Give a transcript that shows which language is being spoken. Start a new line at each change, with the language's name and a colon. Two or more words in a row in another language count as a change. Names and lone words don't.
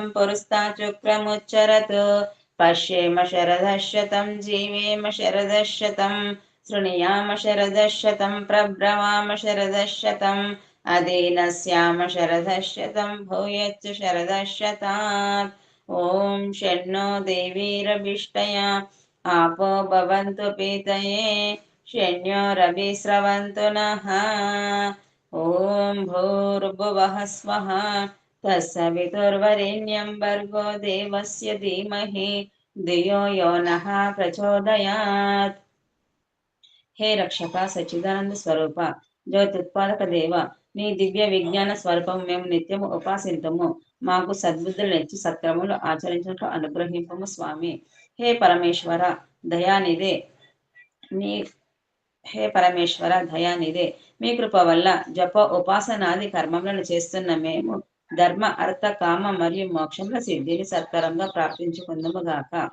Sanskrit: पुरस्ताच्चक्रमुच्चरत् पश्येम शरदशतं जीवेम शरदशतं शृणुयाम शरदशतं प्रब्रवाम शरदशतं अधीनस्याम शरदशतं भूयच्च शरदशतात् ॐ षण्णो देवीरभिष्टया आपो भवन्तु पीतये षण्यो रविस्रवन्तु नः ॐ भूर्भुवः स्वः तत्सवितुर्वरेण्यं भर्गो देवस्य धीमहि धियो यो नः प्रचोदयात्
Telugu: హే రక్షక సచ్చిదానంద స్వరూప జ్యోతిత్పాదక దేవ నీ దివ్య విజ్ఞాన స్వరూపం మేము నిత్యము ఉపాసింతము మాకు సద్బుద్ధులు నెచ్చి సత్క్రములు ఆచరించినట్లు అనుగ్రహింపము స్వామి హే పరమేశ్వర దయానిదే నీ హే పరమేశ్వర దయానిదే మీ కృప వల్ల జప ఉపాసనాది కర్మములను చేస్తున్న మేము ధర్మ అర్థ కామ మరియు మోక్షముల సిద్ధిని సత్కరంగా ప్రాప్తించుకుందుముగాక